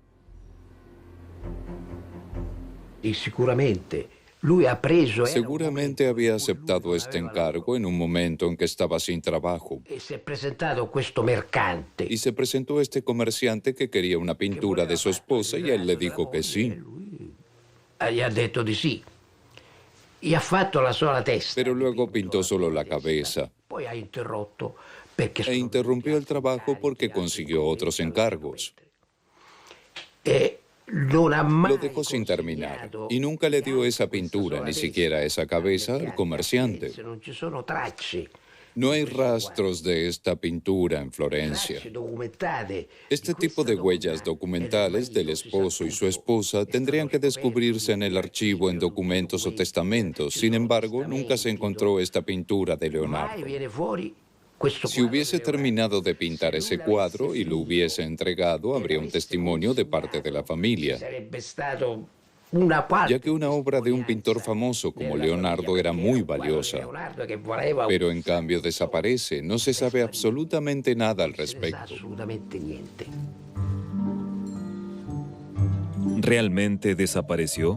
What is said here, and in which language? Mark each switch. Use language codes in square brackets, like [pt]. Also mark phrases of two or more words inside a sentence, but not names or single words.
[es] Y seguramente había aceptado este encargo en un momento en que estaba sin trabajo. y se presentó este comerciante que quería una pintura de su esposa y él le dijo que sí. [it] Gli ha detto di sì. Y ha fatto la sola testa. [es] Pero luego pintó solo la cabeza [it] Poi ha interrotto perché [es] e interrumpió el trabajo porque consiguió otros encargos. [it] non ha mai [es] Lo dejó sin terminar y nunca le dio esa pintura, ni siquiera esa cabeza, al comerciante. [it] Non ci sono tracce [es] No hay rastros de esta pintura en Florencia. [it] documentate. [es] Este tipo de huellas documentales del esposo y su esposa tendrían que descubrirse en el archivo en documentos o testamentos. Sin embargo, nunca se encontró esta pintura de Leonardo. [it] Mai viene fuori questo [es] Si hubiese terminado de pintar ese cuadro y lo hubiese entregado, habría un testimonio de parte de la familia. [it] sarebbe stato [es] ya que una obra de un pintor famoso como Leonardo era muy valiosa. Pero en cambio desaparece, no se sabe absolutamente nada al respecto. ¿Realmente desapareció?